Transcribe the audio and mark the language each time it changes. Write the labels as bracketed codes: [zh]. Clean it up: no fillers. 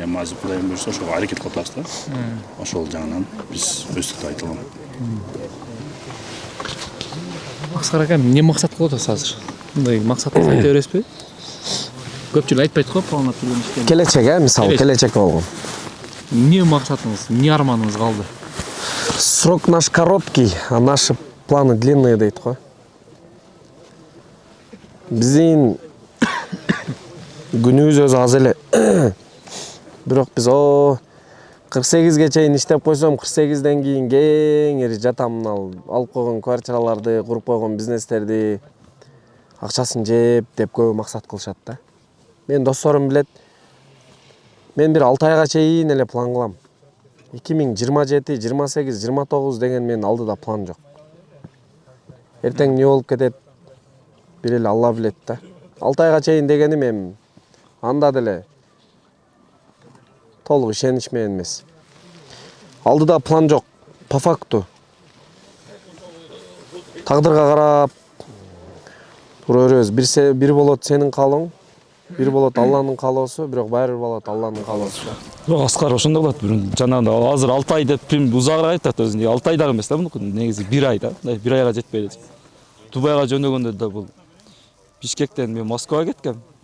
[ky] Эми азыр Кудайым буйрса ошого аракет кылып атабыз да. Ошол жагынан биз өстүк деп айта алам. Аскар ака, эмне максат кылып атасыз азыр? Мындай максатты айта бересизби? Көпчүлүк айтпайт го, планлап жүргөн иштен. Келечек, мисалы келечек болгон. Эмне максатыңыз, эмне арманыңыз калды? [ru] Срок наш короткий, а наши планы длинные [ky] дейт го. Биздин күнүбүз өзү аз эле. Бирок биз 48ге чейин иштеп койсом, 48ден кийин кеңири жатам, алып койгон квартираларды, куруп койгон бизнестерди, акчасын жеп деп көбү максат кылышат да. Мен досторум билет. Мен бир 6 айга чейин эле план кылам. 2027, 28, 29 деген менин алдыда план жок. Эртең эмне болуп кетет? Бир эле Алла билет да. 6 айга чейин дегеним эми анда деле толук ишенич менен эмес. Алдыда план жок, [ru] по факту. [ky] Тагдырга карап тура беребиз. Бир болот сенин каалооң, бир болот Алланын каалоосу, бирок баары бир болот Алланын каалоосу. Бирок Аскар ошондой болот. Жанагындай азыр 6 ай деп узагыраак айтат өзүнө. 6 ай дагы эмес да мунуку. Негизи 1 ай да. 1 айга жетпей эле. Дубайга жөнөгөндө да бул Бишкектен мен Москвага кеткем.